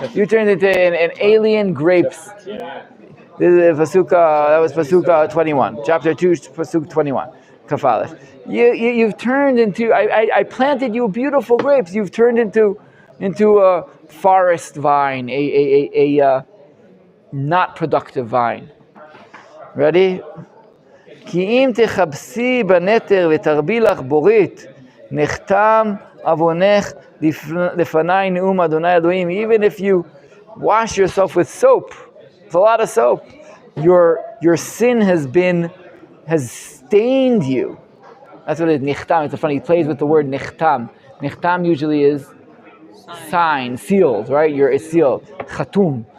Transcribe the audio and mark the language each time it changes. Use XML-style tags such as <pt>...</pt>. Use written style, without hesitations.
<en>You turned into an alien grapes. This is that was Pasuk 21, chapter 2, Pasuk 21, Kafalef. You've turned into, I planted you beautiful grapes. You've turned into a forest vine, a not productive vine. Ready?</en> <he>כי אם תחפשי בנתר ותרבי לך בורית, נחתם עוונך לפני נאום אדוני אלוהים.</he> <en>Even if you wash yourself with soap, it's a lot of soap, your sin has stained you. That's what it is, nichtam. It's funny, he plays with the word nichtam. Nichtam usually is sign, sealed, right? It's sealed. Chatum.</en>